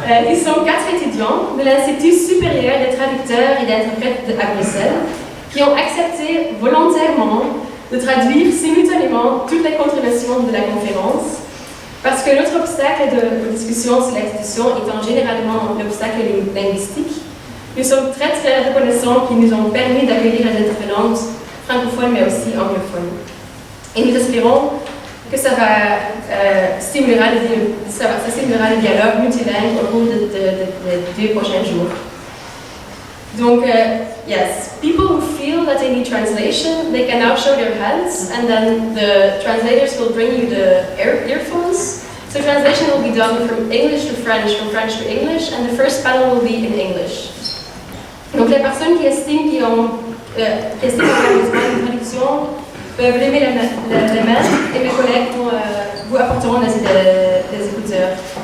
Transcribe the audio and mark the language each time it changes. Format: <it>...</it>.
<fr>Ils sont 4 étudiants de l'Institut supérieur des traducteurs et d'interprètes à Bruxelles qui ont accepté volontairement de traduire simultanément toutes les contributions de la conférence parce que notre obstacle de discussion sur l'institution étant généralement l'obstacle linguistique, nous sommes très très reconnaissants qu'ils nous ont permis d'accueillir les intervenantes francophones mais aussi anglophones. Et nous espérons que ça stimulera le dialogue multilingue au cours des 2 prochains jours.</fr> <en>Donc, yes, people who feel that they need translation, they can now show their hands, and then the translators will bring you the earphones. So translation will be done from English to French, from French to English, and the first panel will be in English.</en> <fr>Donc, les personnes qui estiment qu'ils ont besoin d'une traduction peuvent lever les mains et mes collègues vous apporteront des écouteurs.</fr>